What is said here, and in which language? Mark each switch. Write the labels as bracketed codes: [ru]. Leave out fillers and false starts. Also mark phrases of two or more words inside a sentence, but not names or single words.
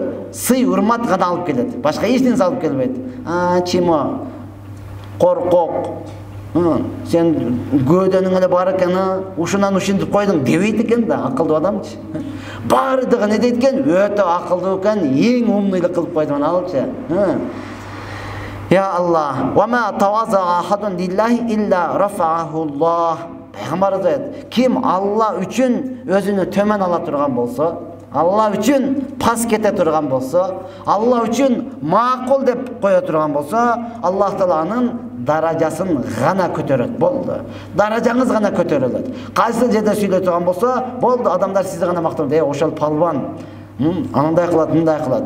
[ky] Сый, урмат гана алып келет. Башка эч нерсе алып келбейт. Чимо, коркок, сен көдөнүң эле бар экен, ушунан ушинтип койдуң дебейт экен да, акылдуу адамчы. Бардыгы не дейт экен? Өтө акылдуу экен, эң умныйлык кылып койду алчы. [ar] يا الله، وما تواضع أحد لله إلا رفعه الله. [ky] Пайгамбар айтат: ким Алла үчүн өзүнү төмөн ала турган болсо, Алла үчүн пас кете турган болсо, Алла үчүн макул деп кое турган болсо, Аллах таала анын даражасын гана көтөрөт. Болду. Даражаңыз гана көтөрүлөт. Кайсы жерде сүйлөй турган болсо, болду, адамдар сизди гана мактап, ошол палбан, анандай кылат, мындай кылат.